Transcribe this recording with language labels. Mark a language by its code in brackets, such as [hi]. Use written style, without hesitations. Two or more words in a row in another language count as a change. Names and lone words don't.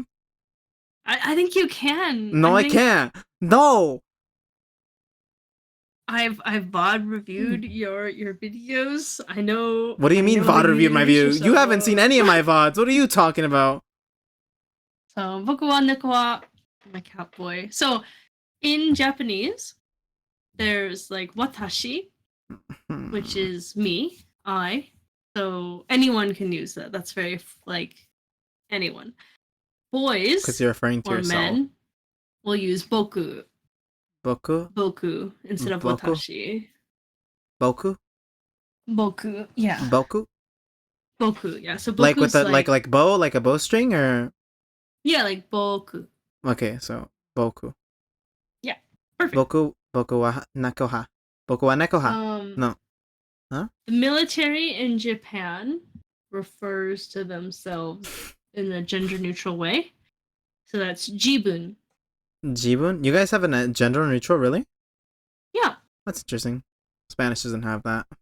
[en] I think you can. No, I think can't. No! I've VOD reviewed your videos. I know. What do you I mean know VOD you reviewed my view? introduce You haven't yourself. seen any of my VODs. What are you talking about? So, [ja] boku wa neko wa. [en] I'm a cat boy. So, in Japanese, there's like [ja] watashi, [en] which is me, I. So anyone can use that. That's very like anyone. Because Boys you're referring to or yourself. men will use boku, Boku? instead of Boku? [ja] watashi. [en] Boku? Boku, yeah. Boku? Boku, yeah. So boku's Like with a like bow, like a bowstring, or yeah, like boku. okay, so boku. Perfect. [ja] Boku wa nekoha. Boku wa nekoha. [en] No. Huh? The military in Japan refers to themselves in a gender neutral way. So that's jibun. Jibun? You guys have a gender neutral, really? Yeah. That's interesting. Spanish doesn't have that.